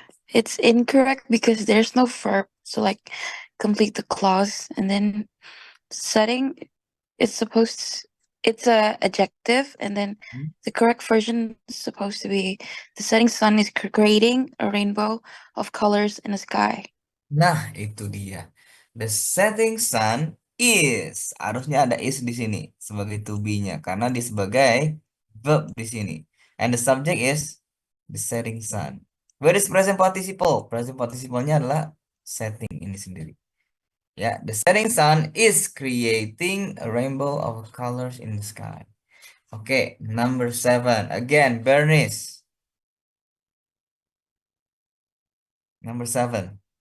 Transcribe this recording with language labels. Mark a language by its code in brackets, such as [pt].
[en] It's incorrect because there's no verb. So like complete the clause, and then setting it's a adjective, and then the correct version is supposed to be the setting sun is creating a rainbow of colors in the sky. Nah, itu dia. The setting sun is. [id] Harusnya ada is di sini sebagai to be-nya karena dia sebagai verb di sini. [en] And the subject is the setting sun. Where is present participle? [id] Present participle-nya adalah setting ini sendiri. [en] Yeah, the setting sun is creating a rainbow of colors in the sky. Okay, number 7. Again, Bernice. Number 7.